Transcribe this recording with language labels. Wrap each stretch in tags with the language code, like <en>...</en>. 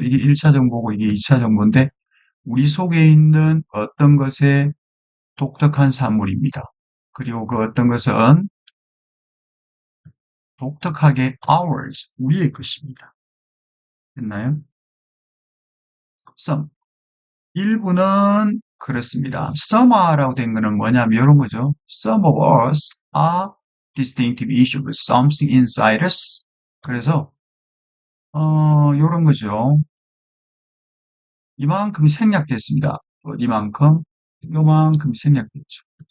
<ko>이게 1차 정보고 이게 2차 정보인데 우리 속에 있는 어떤 것의 독특한 산물입니다. 그리고 그 어떤 것은 독특하게 ours, 우리의 것입니다. 됐나요? some. 일부는 그렇습니다. some라고 된 거는 뭐냐면 이런 거죠.</ko> <en>Some of us are distinctive issue with something inside us.</en> <ko>그래서 이런 거죠. 이만큼이 생략됐습니다. 이만큼, 요만큼이 생략됐죠.</ko>